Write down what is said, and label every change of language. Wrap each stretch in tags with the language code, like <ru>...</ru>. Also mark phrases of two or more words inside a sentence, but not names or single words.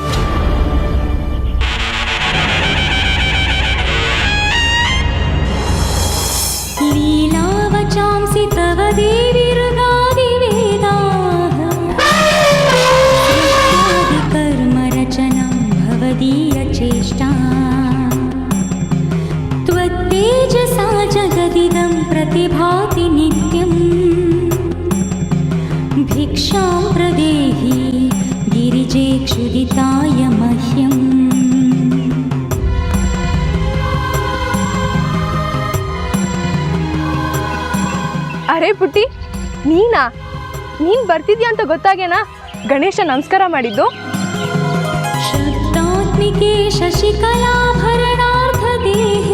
<sa>ಲೀಲಾವಚಾಂಸಿ ತವ ದೇವಿರುಗಾದಿ ವೇದಾಃ ಕರ್ಮ ರಚನಾ ಭವದೀಯ ಚೇಷ್ಟಾ त्वत्तेजसा जगदिदं प्रतिभाति नित्यं भिक्षां प्रदेहि गिरिजे क्षुदिताय मह्यम्.</sa> <kn>ಅರೆ ಪುಟ್ಟಿ, ನೀನ್ ಬರ್ತಿದ್ಯಾ ಅಂತ ಗೊತ್ತಾಗೇನಾ ಗಣೇಶ ನಮಸ್ಕಾರ ಮಾಡಿದ್ದು?</kn> <sa>ಶಬ್ದಾತ್ಮಿಕೆ ಶಶಿಕಲಾಭರಣಾರ್ಧ ದೇಹಿ.</sa>